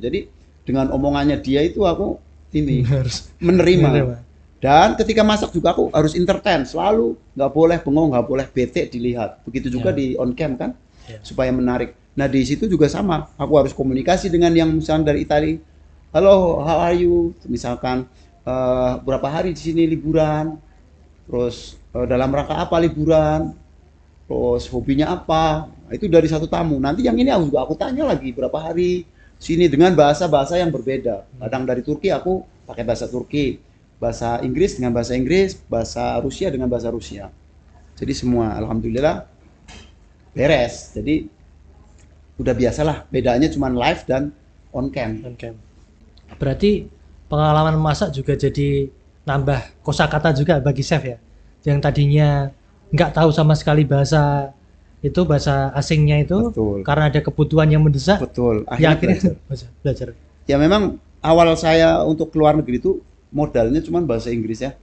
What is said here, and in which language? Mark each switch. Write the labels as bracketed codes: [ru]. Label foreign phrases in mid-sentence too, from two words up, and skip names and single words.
[id] Jadi dengan omongannya dia itu aku ini Harus menerima. Dan ketika masak juga aku harus entertain, selalu nggak boleh bengong, nggak boleh bete dilihat. Begitu juga di on cam kan, supaya menarik. Nah di situ juga sama, aku harus komunikasi dengan yang misalnya dari Italia. Halo, [en] how are you? [id] Misalkan berapa hari di sini liburan, terus dalam rangka apa liburan, terus hobinya apa. Nah, itu dari satu tamu. Nanti yang ini aku tanya lagi berapa hari sini dengan bahasa-bahasa yang berbeda. Kadang dari Turki aku pakai bahasa Turki, bahasa Inggris dengan bahasa Inggris, bahasa Rusia dengan bahasa Rusia. Jadi semua alhamdulillah beres. Jadi udah biasalah, bedanya cuma live dan on cam. On-cam. Berarti pengalaman masak juga jadi nambah kosakata juga bagi chef ya. Yang tadinya nggak tahu sama sekali bahasa asingnya itu, Betul. karena ada kebutuhan yang mendesak, Betul. ya Akhirnya akhirnya belajar. ya memang awal saya untuk keluar negeri itu modalnya cuma bahasa Inggris ya.